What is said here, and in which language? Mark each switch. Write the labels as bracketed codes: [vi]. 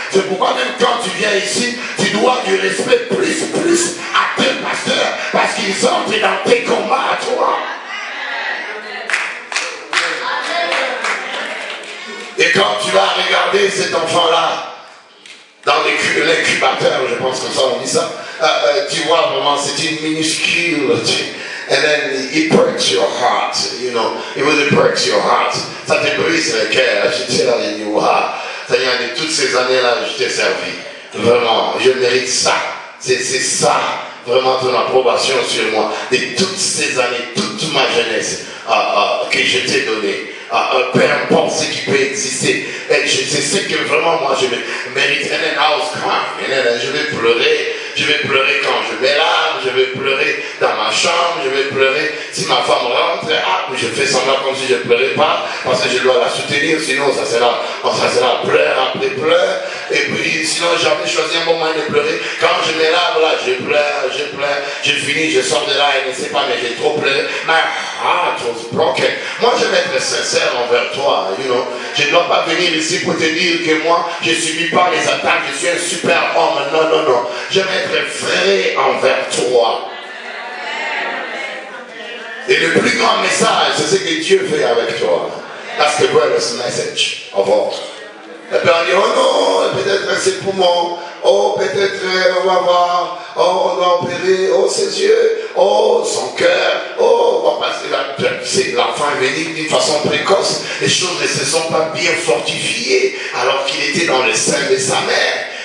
[fr] C'est pourquoi même quand tu viens ici, tu dois du respect plus à tes pasteurs, parce qu'ils entrent dans tes combats à toi. Et quand tu vas regarder cet enfant-là, dans l'incubateur, je pense que ça on dit ça, tu vois vraiment, c'est une minuscule. [en] And then it breaks your heart, it really breaks your heart. [fr] Ça te brise le cœur. J'étais là, j'ai dit, waouh, Seigneur, de toutes ces années-là, je t'ai servi. Vraiment, je mérite ça. C'est ça, vraiment ton approbation sur moi. De toutes ces années, toute ma jeunesse que je t'ai donnée. Peu importe ce qui peut exister. Et je sais que vraiment, moi, je mérite. [en] And then I was crying. [fr] Je vais pleurer. Je vais pleurer quand je mets larmes, je vais pleurer dans ma chambre, je vais pleurer si ma femme rentre, je fais semblant comme si je ne pleurais pas, parce que je dois la soutenir, sinon ça sera pleurs après pleurs, et puis sinon j'avais choisi un moment de pleurer, quand je mets larmes là, je pleure, je finis, je sors de là, et ne sais pas, mais j'ai trop pleuré, [en] my heart was broken. [fr] Moi je vais être sincère envers toi, je ne dois pas venir ici pour te dire que moi, je ne subis pas les attaques, je suis un super homme, non, je vais être vrai envers toi. Et le plus grand message, c'est ce que Dieu fait avec toi. [en] That's the greatest message of all. [fr] Et puis on dit, oh non, peut-être ses poumons, oh peut-être on va voir, oh on doit opérer, oh ses yeux, oh son cœur, oh on va passer l'enfant est venu d'une façon précoce. Les choses ne se sont pas bien fortifiées alors qu'il était dans le sein de sa mère.